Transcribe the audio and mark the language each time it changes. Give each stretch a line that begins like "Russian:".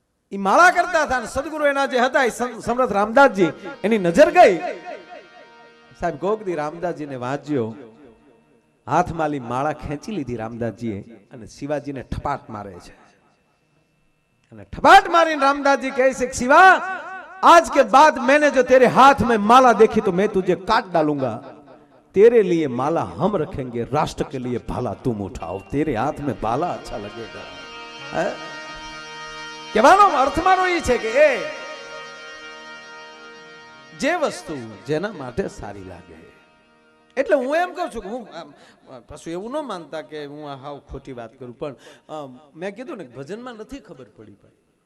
Gujarati: એ માળા કરતા હતા. સદગુરુ એના જે હતા સમર્થ રામદાસજી, એની નજર ગઈ. સાહેબ ગોગદી રામદાસજીને વાંચ્યો. હાથમાલી માળા ખેંચી લીધી રામદાસજીએ અને શિવાજીને ઠપાટ મારે છે. અને ઠપાટ મારીને
Hindi: રામदास जी
Gujarati: કહે છે
Hindi: शिवा आज के बाद मैंने जो तेरे हाथ में माला देखी तो मैं तुझे काट डालूंगा. तेरे लिए माला हम रखेंगे, राष्ट्र के लिए भाला तुम उठाओ. तेरे हाथ में भाला अच्छा लगेगा.
Gujarati: કહેવાનો અર્થ મારો એ છે કે એ જે વસ્તુ જેના માટે સારી લાગે. એટલે હું એમ કહું છું કે હું પાછું એવું ન માનતા કે હું હાવ ખોટી વાત કરું, પણ મેં કીધું ને ભજનમાં નથી ખબર પડી ભાઈ.